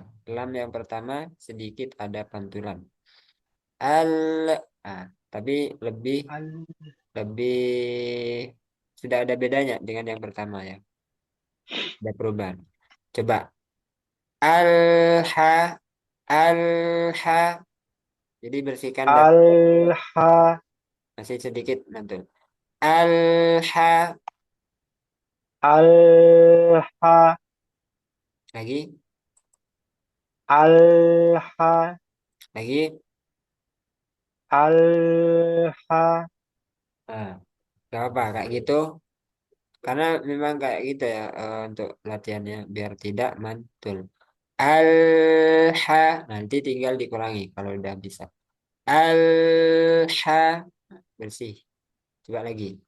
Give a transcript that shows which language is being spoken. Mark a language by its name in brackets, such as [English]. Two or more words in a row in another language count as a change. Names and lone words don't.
[Indonesian] Lam yang pertama sedikit ada pantulan. Al, tapi lebih Al- lebih sudah ada bedanya dengan yang pertama ya. Ada perubahan. Coba alha alha. Jadi bersihkan dari Alha, masih sedikit mantul. Alha Alha, lagi Alha, lagi. Alha, Nah, gak apa kayak gitu. Karena memang kayak gitu ya untuk latihannya biar tidak mantul. Alha nanti tinggal dikurangi kalau udah bisa. Alha bersih. Coba lagi.